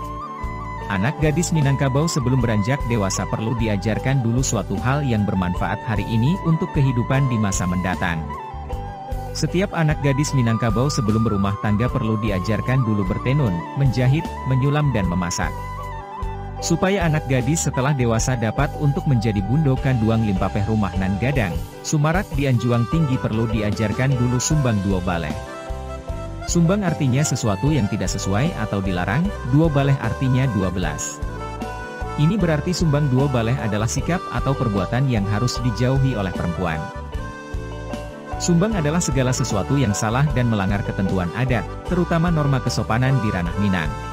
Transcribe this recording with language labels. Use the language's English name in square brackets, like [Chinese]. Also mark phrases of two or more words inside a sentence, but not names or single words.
[Indonesian] Anak gadis Minangkabau sebelum beranjak dewasa perlu diajarkan dulu suatu hal yang bermanfaat hari ini untuk kehidupan di masa mendatang. Setiap anak gadis Minangkabau sebelum berumah tangga perlu diajarkan dulu bertenun, menjahit, menyulam dan memasak. Supaya anak gadis setelah dewasa dapat untuk menjadi [Minangkabau] bundo kanduang limpapeh rumah nan gadang, sumarak di anjuang tinggi [Indonesian] perlu diajarkan dulu [Minangkabau] sumbang dua baleh. [Indonesian] Sumbang artinya sesuatu yang tidak sesuai atau dilarang, [Minangkabau] dua baleh [Indonesian] artinya 12. Ini berarti [Minangkabau] sumbang dua baleh [Indonesian] adalah sikap atau perbuatan yang harus dijauhi oleh perempuan. Sumbang adalah segala sesuatu yang salah dan melanggar ketentuan adat, terutama norma kesopanan di ranah Minang.